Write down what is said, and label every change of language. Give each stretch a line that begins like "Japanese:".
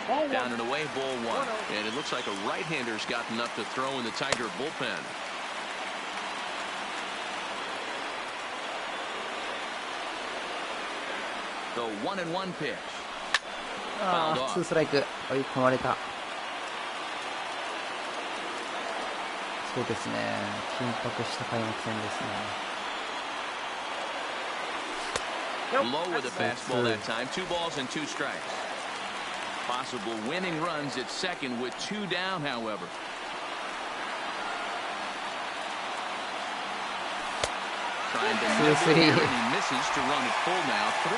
English: Down and away, ball one. And it looks like a right-hander's got enough to throw in the Tiger bullpen. The 1-1 pitch.
Japanese: ああ、2ストライク追い込まれた。そうですね、緊迫した開幕戦ですね。
English: Low with a fastball that time. 2 balls and 2 strikes. Possible winning runs at second with 2 down, however. Trying to nip it here, and he misses to run it full now.